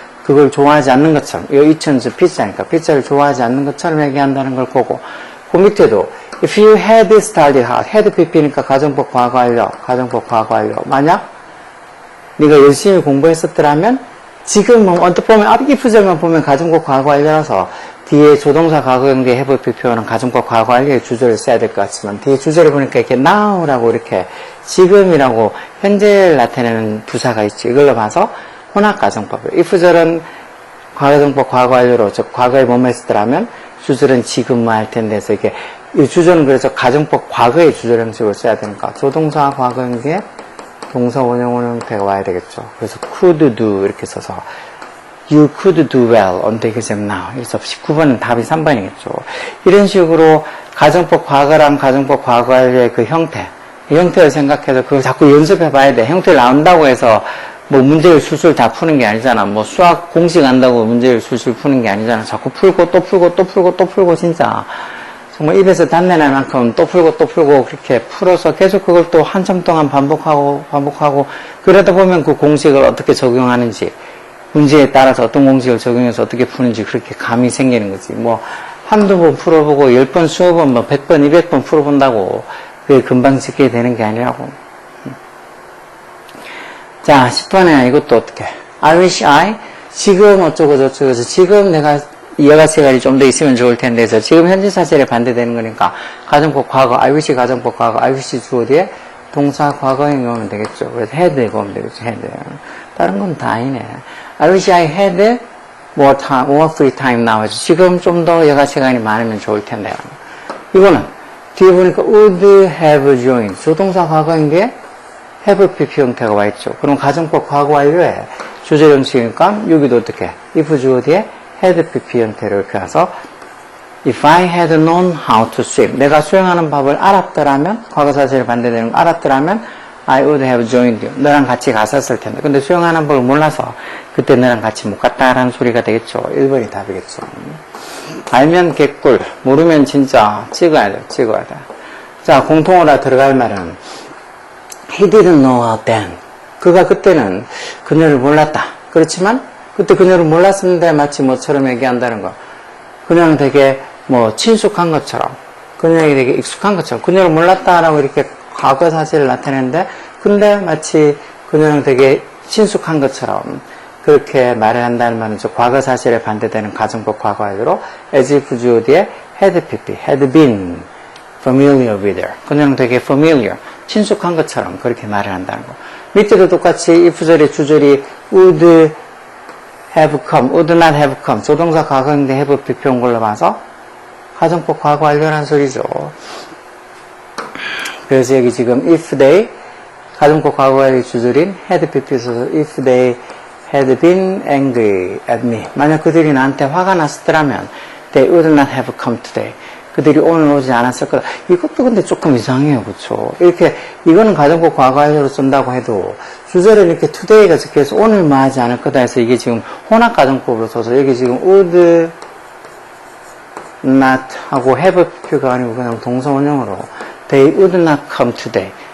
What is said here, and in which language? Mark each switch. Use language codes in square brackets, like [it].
[ko] 그걸 좋아하지 않는 것처럼 이거 이천즈 피자니까 피자를 좋아하지 않는 것처럼 얘기한다는 걸 보고 그 밑에도 [en] if you had studied hard [ko] had pp니까 가정법 과거 완료 가정법 과거 완료 만약 네가 열심히 공부했었더라면 지금 뭐 언뜻 보면 if 절만 보면 가정법 과거 완료라서 뒤에 조동사 과거형 뒤에 have pp는 가정법 과거 완료의 주절을 써야 될 것 같지만 뒤에 주절을 보니까 이렇게 now라고 이렇게 지금이라고 현재를 나타내는 부사가 있죠. 이걸로 봐서 혼합 가정법을 if절은 가정법 과거 완료로 즉 과거에 뭐뭐 했었더라면 주절은 지금 뭐 할 텐데 해서 이게 이 주절은 그래서 가정법 과거의 주절 형식으로 써야 되니까 조동사 과거형 뒤에 동사 원형 형태가 와야 되겠죠. 그래서 [en] could do [ko] 이렇게 써서 [en] You could do well on the exam now. [ko] 그래서 19번은 답이 3번이겠죠. 이런 식으로 가정법 과거랑 가정법 과거의 그 형태, 이 형태를 생각해서 그걸 자꾸 연습해 봐야 돼. 형태를 나온다고 해서 뭐 문제를 술술 다 푸는 게 아니잖아. 뭐 수학 공식 안다고 문제를 술술 푸는 게 아니잖아. 자꾸 풀고 또 풀고 또 풀고 또 풀고 진짜 정말 입에서 단내 날 만큼 또 풀고 또 풀고 그렇게 풀어서 계속 그걸 또 한참 동안 반복하고 그러다 보면 그 공식을 어떻게 적용하는지 문제에 따라서 어떤 공식을 적용해서 어떻게 푸는지 그렇게 감이 생기는 거지. 뭐 한두 번 풀어보고 10번, 20번, 뭐 100번, 200번 풀어본다고 그게 금방 짓게 되는 게 아니라고. 자, 10번에 이것도 어떻게 I wish I 지금 어쩌고 저쩌고 지금 내가 이해가 시간이 좀 더 있으면 좋을 텐데 해서 지금 현재 사실에 반대되는 거니까 가정법 과거 I wish 가정법 과거 I wish 주어 뒤에 동사 과거형이 오면 되겠죠. 그래서 had가 오면 되겠죠. had. 다른 건 다 아니네. [en] I wish I had more time, more free time now. [ko] 지금 좀 더 여가 시간이 많으면 좋을 텐데. 이거는 뒤에 보니까 [en] would have joined. [ko] 조동사 과거인데 have pp 형태가 와 있죠. 그럼 가정법 과거 완료에 주절 형식이니까 여기도 어떻게 if 주어 뒤에 had pp 형태로 이렇게 해서 [en] If I had known how to swim. [ko] 내가 수영하는 법을 알았더라면 과거사실에 반대되는 거 알았더라면 [en] I would have joined you. [ko] 너랑 같이 갔었을 텐데. 근데 수영하는 법을 몰라서 그때 너랑 같이 못 갔다라는 소리가 되겠죠. 1번이 답이겠죠. 알면 개꿀, 모르면 진짜 찍어야 돼. [en] 자, 공통어라 들어갈 말은 He didn't know how then. [ko] 그가 그때는 그녀를 몰랐다. 그렇지만 그때 그녀를 몰랐는데 마치 뭐처럼 얘기한다는 거. 그녀는 되게 뭐 친숙한 것처럼 그녀에게 되게 익숙한 것처럼 그녀를 몰랐다라고 이렇게 과거 사실을 나타내는데 근데 마치 그녀랑 되게 친숙한 것처럼 그렇게 말을 한다는 말은 저 과거 사실에 반대되는 가정법 과거 완료로 as if 주어 뒤에 had pp, [en] had been familiar with her. [ko] 그녀랑 되게 familiar, 친숙한 것처럼 그렇게 말을 한다는 거. 밑에도 똑같이 if절의 주절이 [en] would have come, would not have come. [ko] 조동사 과거인데 have pp 온 걸로 봐서 가정법 과거 완료라는 소리죠. 그래서 여기 지금 if they 가정법 과거의 주절인 had pp 써서 if they [en] had been angry at me. [ko] 만약 그들이 나한테 화가 났었더라면 [en] they would not have come today. [ko] 그들이 오늘 오지 않았을 거다. 이것도 근데 조금 이상해요. 그쵸? 이렇게, 이거는 가정법 과거형으로 쓴다고 해도, 주절에 이렇게 today가 적혀서 오늘 뭐 하지 않을 거다 해서 이게 지금 혼합 가정법으로 써서 여기 지금 would not 하고 have 표가 아니고 그냥 동사 원형으로 [en] they would not come today.